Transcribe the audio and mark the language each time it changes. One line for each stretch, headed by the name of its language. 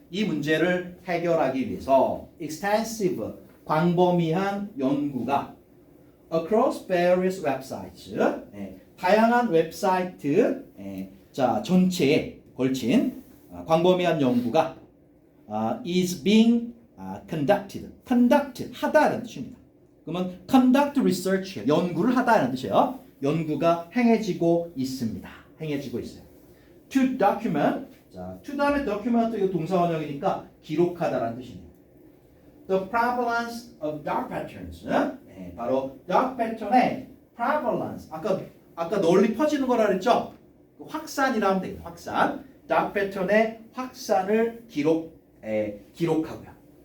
Korean: 이 문제를 해결하기 위해서 extensive, 광범위한 연구가
English: across various websites,
Korean: 다양한 웹사이트, 자 전체에 걸친 광범위한 연구가
English: is being conducted,
Korean: 하다라는 뜻입니다. 그러면
English: conduct research,
Korean: 연구를 하다라는 뜻이에요. 연구가 행해지고 있습니다. 행해지고 있어요.
English: To document,
Korean: 자, to 다음에 document 이거 동사원형이니까 기록하다라는 뜻이네요.
English: The prevalence of dark patterns,
Korean: 바로 dark pattern의 prevalence, 아까 널리 퍼지는 거라 그랬죠? 확산이라 하면 되겠다. 확산. dark pattern의 확산을 기록하고요.